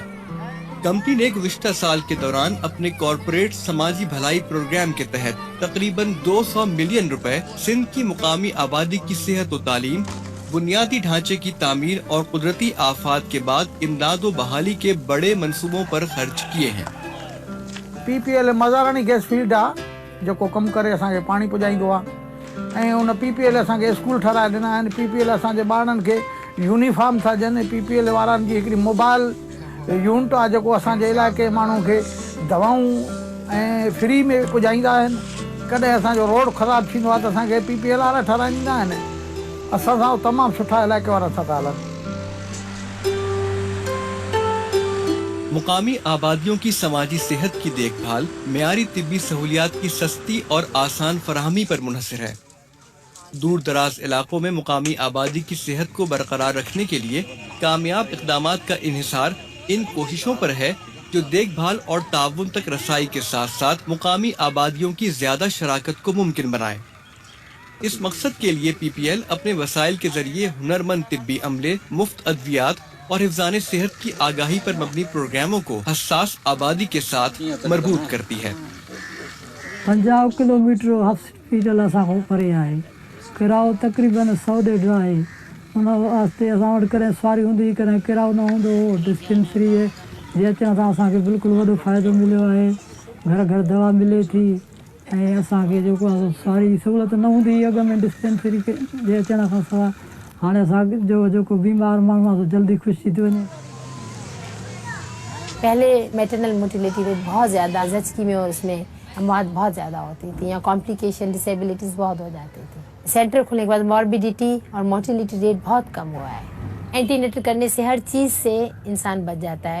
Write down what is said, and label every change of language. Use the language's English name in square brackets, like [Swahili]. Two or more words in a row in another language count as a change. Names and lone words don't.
[Urdu] کمپنی نے گزشتہ سال کے دوران اپنے کارپوریٹ سماجی بھلائی پروگرام کے تحت تقریباً 200 ملین روپے سندھ کی مقامی آبادی کی صحت اور تعلیم، بنیادی ڈھانچے کی تعمیر اور قدرتی آفات کے بعد امداد و بحالی کے بڑے منصوبوں پر خرچ کیے ہیں. [Sindhi] PPL मज़ारानी गैस फील्ड आहे जेको कमु करे असांखे पाणी पुॼाईंदो आहे ऐं उन PPL असांखे स्कूल ठाराए ॾिना आहिनि। PPL असांजे ॿारनि खे यूनिफॉर्म था ॾियनि। PPL वारनि जी हिकिड़ी [English] mobile unit [Sindhi] आहे जेको असांजे इलाइक़े माण्हुनि खे दवाऊं ऐं फ्री में पुॼाईंदा आहिनि। कॾहिं असांजो रोड ख़राबु थींदो आहे त असांखे PPL वारा ठाराए ॾींदा आहिनि। असां सां तमामु सुठा इलाइक़े वारा था हलनि। [Urdu] مقامی آبادیوں کی سماجی صحت کی دیکھ بھال معیاری طبی سہولیات کی سستی اور آسان فراہمی پر منحصر ہے. دور دراز علاقوں میں مقامی آبادی کی صحت کو برقرار رکھنے کے لیے کامیاب اقدامات کا انحصار ان کوششوں پر ہے جو دیکھ بھال اور تعاون تک رسائی کے ساتھ ساتھ مقامی آبادیوں کی زیادہ شراکت کو ممکن بنائے. اس مقصد کے لیے PPL اپنے وسائل کے ذریعے ہنرمند طبی عملے، مفت ادویات اور حفظانِ صحت کی آگاہی پر مبنی پروگراموں کو حساس آبادی کے ساتھ مربوط کرتی ہے. [Sindhi] 50 [English] kilometer hospital [Sindhi] असांखों परे आहे, किराओ तक़रीबन 100 आहे। उन वास्ते असां वटि कॾहिं सवारी हूंदी, कॾहिं किराओ न हूंदो हो। डिस्पेंसरी जे अचण सां असांखे बिल्कुलु वॾो फ़ाइदो मिलियो आहे। घर घर दवा मिले थी ऐं असांखे जेको आहे सवारी सहूलियत न हूंदी हुई अॻ में डिस्पेंसरी जे अचण खां सवाइ। हाणे असांजो जेको बीमार माण्हू आहे जल्दी ख़ुशि थी वञे। [Urdu] پہلے [English] maternal motility rate [Urdu] بہت زیادہ زچگی میں اور اس میں اموات بہت زیادہ ہوتی تھی، یا [English] complication disabilities [Urdu] بہت ہو جاتی تھی. سینٹر کھلنے کے بعد مार्बڈیٹی اور [English] motility rate [Urdu] بہت کم ہوا ہے. اینٹی نیٹل کرنے سے ہر چیز سے انسان بچ جاتا ہے.